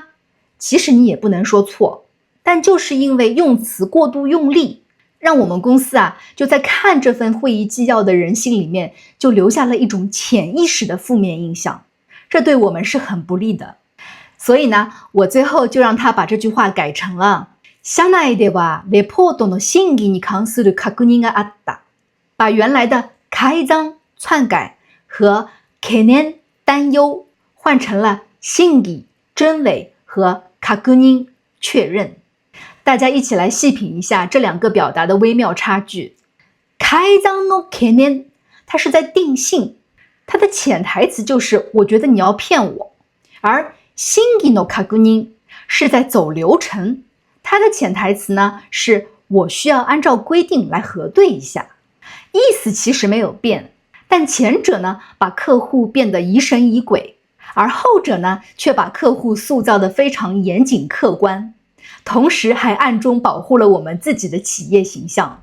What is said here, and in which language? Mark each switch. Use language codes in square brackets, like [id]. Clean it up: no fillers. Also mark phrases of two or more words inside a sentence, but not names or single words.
[zh] 其实你也不能说错，但就是因为用词过度用力，让我们公司就在看这份会议纪要的人心里面就留下了一种潜意识的负面印象，这对我们是很不利的。所以呢，我最后就让他把这句话改成了 [ja] 社内ではレポートの審議に関する確認があった， [zh] 把原来的改ざん篡改和懸念担忧换成了審議真伪和確認确认。大家一起来细品一下这2个表达的微妙差距。 [ja] 改ざんの懸念， [zh] 它是在定性，它的潜台词就是我觉得你要骗我。而審議の確認是在走流程，它的潜台词呢是我需要按照规定来核对一下。意思其实没有变，但前者呢把客户变得疑神疑鬼，而后者呢却把客户塑造得非常严谨客观，同时还暗中保护了我们自己的企业形象。